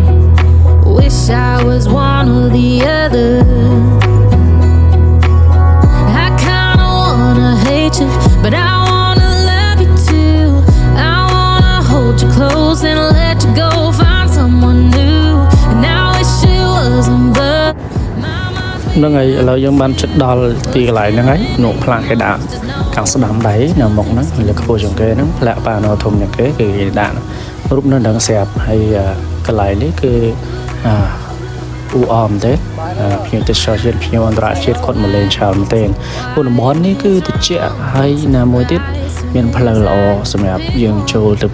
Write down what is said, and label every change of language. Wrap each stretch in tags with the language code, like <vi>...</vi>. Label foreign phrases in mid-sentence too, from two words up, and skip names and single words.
<en>Wish I was one or the other. I kinda wanna hate you, but I hold you close and let you go find someone new and I wish it wasn't but</en> <km>ហ្នឹងហើយឥឡូវយើងបានជិតដល់ទីកន្លែងហ្នឹងហើយនោះផ្លាកគេដាក់ខាងស្ដាំដៃនៅមុខហ្នឹងលើខ្ពស់ជាងគេហ្នឹងផ្លាកប៉ាណូធំជាងគេគឺគេដាក់រូបនៅដល់ស្រាប់ហើយកន្លែងនេះគឺ អ៊ូអមទេភ្ញៀវទេសចរជាតិភ្ញៀវអន្តរជាតិគាត់មកលេងច្រើនមែនទែនព្រោះតំបន់នេះគឺត្រជាក់ហើយណាមួយទៀតមានផ្លូវល្អសម្រាប់យើងចូលទៅ</km>